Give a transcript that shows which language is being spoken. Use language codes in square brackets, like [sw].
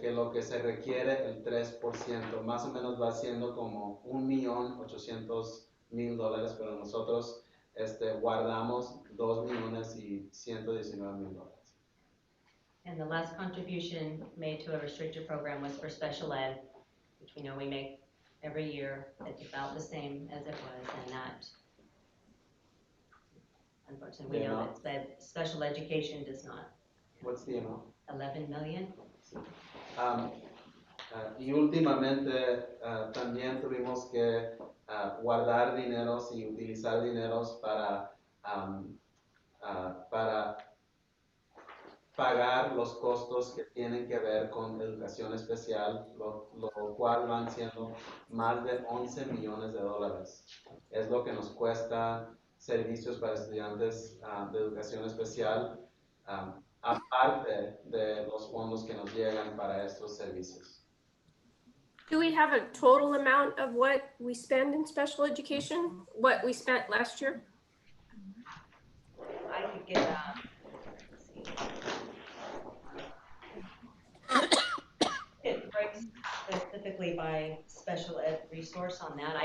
[es] que lo que se requiere el 3%, más o menos va siendo como $1,800,000, pero nosotros guardamos $2,119,000. [en] And the last contribution made to a restricted program was for special ed, which we know we make every year. It's about the same as it was, and that, unfortunately, we know that special education does not. What's the amount? 11 million. [es] Y últimamente también tuvimos que guardar dineros y utilizar dineros para pagar los costos que tienen que ver con educación especial, lo cual van siendo más de $11 millones. Es lo que nos cuesta servicios para estudiantes de educación especial, aparte de los fondos que nos llegan para estos servicios. [en] Do we have a total amount of what we spend in special education? What we spent last year? I could get, it breaks specifically by special ed resource on that.